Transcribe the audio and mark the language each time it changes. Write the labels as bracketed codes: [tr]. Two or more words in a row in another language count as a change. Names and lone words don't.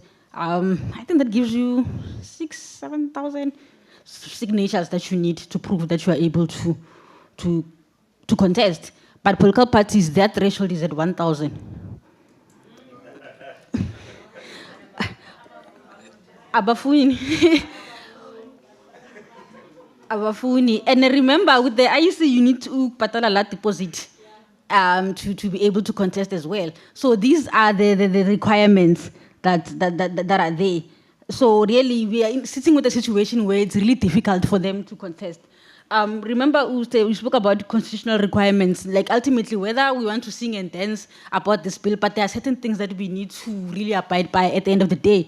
[en] I think that gives you 7,000 signatures that you need to prove that you are able to contest. But political parties, their threshold is at 1,000. Abafuni. Abafuni. And remember, with the IEC, you need to [st] patala la [en] deposit to be able to contest as well. So these are the requirements that are there. So really, we are sitting with a situation where it's really difficult for them to contest. Remember, we spoke about constitutional requirements, like ultimately whether we want to sing and dance about this bill, but there are certain things that we need to really abide by at the end of the day.